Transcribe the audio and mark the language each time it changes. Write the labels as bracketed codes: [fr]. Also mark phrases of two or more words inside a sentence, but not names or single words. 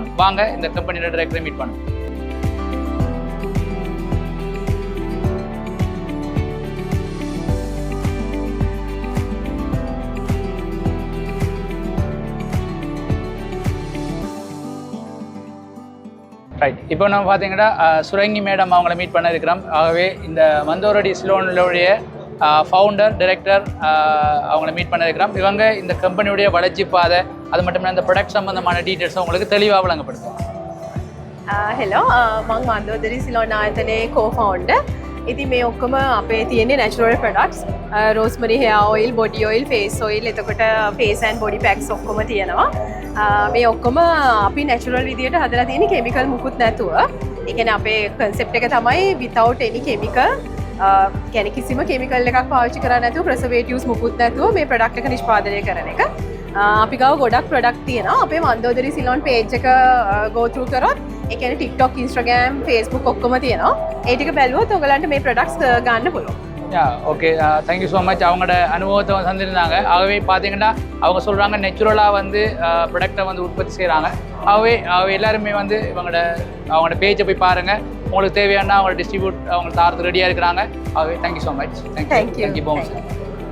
[ta] வாங்க இந்த கம்பெனியோட டைரக்டரை மீட் பண்ணுவோம். ரைட், இப்போ நம்ம பார்த்தீங்கன்னா சுரங்கி மேடம் அவங்கள மீட் பண்ண இருக்கிறோம். ஆகவே இந்த மந்தோரடி ஸ்லோனுடைய [en] founder director [ta] அவங்கள மீட் பண்ண இருக்கிறோம். இவங்க இந்த கம்பெனியுடைய வளர்ச்சி பாதை, அது மட்டும் இல்லை இந்த ப்ராடக்ட் சம்பந்தமான டீட்டெயில்ஸ் உங்களுக்கு தெளிவாக வழங்கப்படுத்தும். [si] හෙලෝ මං මන්දෝදරි සිලෝන් ආයතනයේ කෝ-ෆවුන්ඩර්. ඉතින් මේ ඔක්කොම අපේ තියෙන්නේ [en] natural products. rosemary hair oil, body oil, face oil, [si] එතකොට [en] face and body packs [si] ඔක්කොම තියෙනවා. මේ ඔක්කොම අපි නැචරල් විදියට හදලා තියෙන්නේ කෙමිකල් මුකුත් නැතුව. ඒ කියන්නේ අපේ කන්සෙප්ට් එක තමයි [en] without any chemical, [si] කියන්නේ කිසිම කෙමිකල් එකක් පාවිච්චි කරන්නේ නැතුව, ප්‍රසර්වේටිව්ස් මුකුත් නැතුව මේ ප්‍රොඩක්ට් එක නිෂ්පාදනය කරන එක. අපි ගාව ගොඩක් ප්‍රොඩක්ට් තියෙනවා. අපේ මන්දෝදරි සිලෝන් පේජ් එක [en] go through [si] කරොත් ඒ කියන්නේ TikTok, Instagram, Facebook ඔක්කොම තියෙනවා. ඒ ටික බැලුවොත් ඔයගලන්ට මේ ප්‍රොඩක්ට්ස් ගන්න පුළුවන්. [en] Okay, thank you so much. [ta] அவங்களோட அனுபவத்தை வந்து தந்திருந்தாங்க. ஆகவே பார்த்தீங்கன்னா அவங்க சொல்கிறாங்க நேச்சுரலாக வந்து ப்ராடக்டை வந்து உற்பத்தி செய்கிறாங்க. ஆகவே எல்லாருமே வந்து அவங்களோட பேஜை போய் பாருங்கள். உங்களுக்கு தேவையான அவங்களோட டிஸ்ட்ரிபியூட் அவங்க தாரத்துக்கு ரெடியாக இருக்கிறாங்க. [en] ஆகவே Thank you so much. Thank you so much.